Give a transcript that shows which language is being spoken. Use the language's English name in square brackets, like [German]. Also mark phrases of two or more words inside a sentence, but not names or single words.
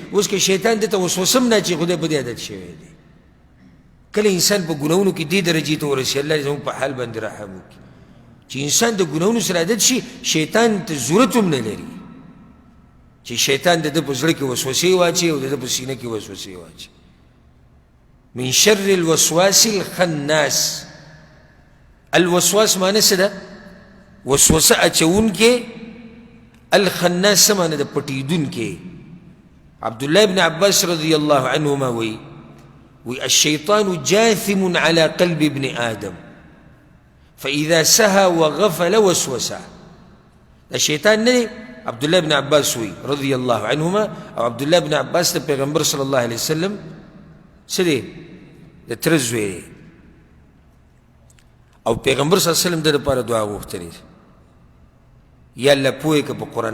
[Pashto] اوس که شیطان دته وسوسه هم نه اچوي خدای په دې عادت شوی دی. کله انسان په ګناهونو کې دې درجې ته ورسي الله زموږ په حال باندې رحم وکړي چې انسان د ګناهونو سره عادت شي شیطان ته ضرورت هم نه لري چې شیطان د ده په زړه کې وسوسې واچوي او د ده په سینه کې وسوسې واچوي. [Arabic] من شر الوسواس الخناس. [Pashto] الوسواس معنی څه ده؟ وسوسه اچونکی. الخناس څه معنی ده؟ پټیدونکی. عبدالله بن عباس [Arabic] رضی الله عنهما [Pashto] وی [Arabic] الشیطان جاثم على قلب ابن آدم فإذا سهى وغفل وسوسه. [Pashto] دا شیطان نه دی. عبدالله بن عباس وی [Arabic] رضی الله عنهما [Pashto] او عبدالله بن عباس د پیغمبر [Arabic] صلی الله علیه وسلم [Pashto] څه دی؟ د تره زوی دی. او پیغمبر [Arabic] صلی الله علیه وسلم [Pashto] د لپاره دعا غوښتلې یا الله پوهې که په قرآن.